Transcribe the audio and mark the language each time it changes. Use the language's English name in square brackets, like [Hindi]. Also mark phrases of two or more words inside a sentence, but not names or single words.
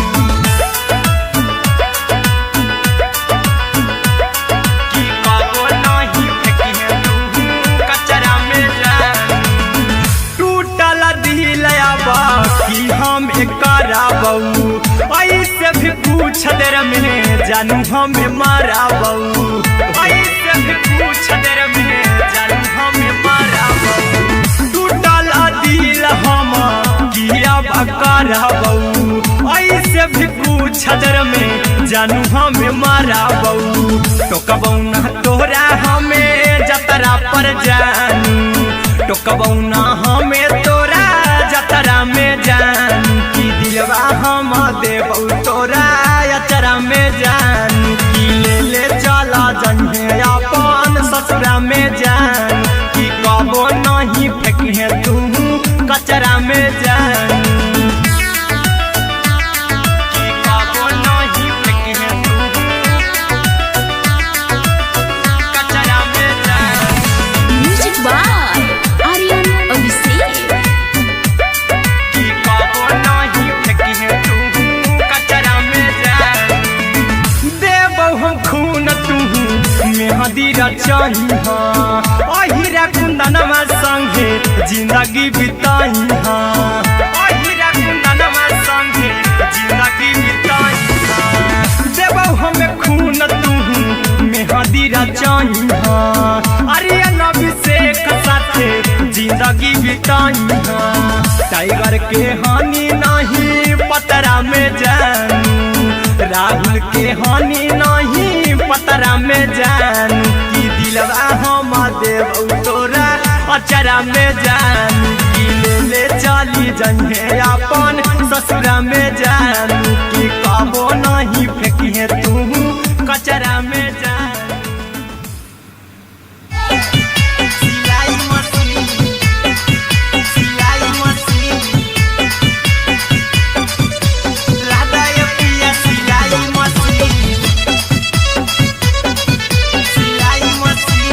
[Magahi] कि कबो नहीं फेंकी तू कचरा में जानू। टूटल दिल आबा कि हम कराबू, ऐसे भी पूछ देर में जानू हमें माराबू, ऐसे भी पूछ देर में जानू हमें माराबू। टूटल दिल हम किया कराबू, ऐसे भी पूछ देर में जानू हमें माराबू। टोकबौ ना तोरा हमें जतरा पर जानू, टोकबौ ना हमें तोरा जतरा में जानू। कि दिलवा हम देबौ तोरा अचरा में जानू, कि ले चला जन्हे अपन ससुरा में जानू। कि कबो नहीं फेंके तू कचरा में जानू, कि कबो नहीं फेंके तू कचरा में जानू। [English] music by आर्यन अभिषेक। [Magahi] कि कबो नहीं फेंकी तू कचरा में जानू। देबौ हम खून तू मेहदी रचही, अहिरा कुंदनमा संगे जिंदगी बिताई। अहिरा कुंदनमा संगे जिंदगी बिताई। देबौ हमें खून तू मेहदी रचही, आर्यन अभिषेक साथे जिंदगी बिताई। टाइगर के हानि नहीं पतरा में जानू, राहुल के हानि नहीं पतरा में जानू। कि दिलवा हम देबौ तोरा अचरा में जानू, कि ले चली जन्हे अपन ससुरा में जानू। कि कबो नहीं फेंकी तू कचरा में जानू। सिलाई मशीन, सिलाई मशीन, राधा ये पिया सिलाई मशीन, सिलाई मशीन।